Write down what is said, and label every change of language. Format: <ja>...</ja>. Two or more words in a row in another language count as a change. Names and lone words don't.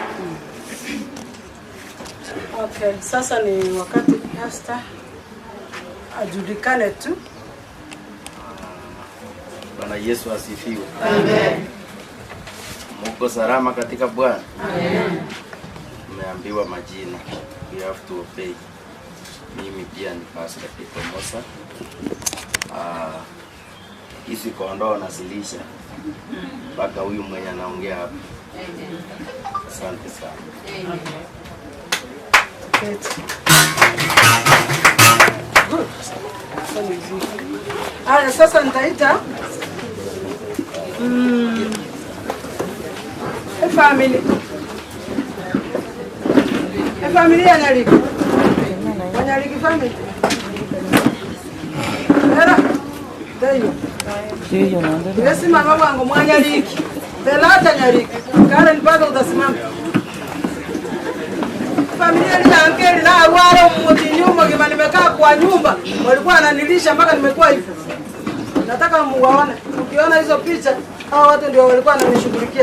<sw>Okay, sasa ni wakati pastor ajulikane tu. Bwana Yesu asifiwe. Amen. Muko salama katika Bwana? Amen. Tumeambiwa majina.</sw> <en>We have to obey.</en> <sw>Mimi pia ni Pastor Peter Mosa. Hizi kondoo nasilisha mpaka huyu mwenye anaongea hapa. Asante sana. Haya, sasa nitaita family ya Nyaliki. Nyaliki family. Era. Deyo. Yesi mama wangu Mwanyaliki. Delata Nyaliki. Karen mpaka utasimama. Familia ni ankeli na wale mmoja nyuma kama nimekaa kwa nyumba walikuwa wananilisha mpaka nimekuwa hivyo. Nataka muwaone. Ukiona hizo picha hao watu ndio walikuwa wananishughulikia.</sw>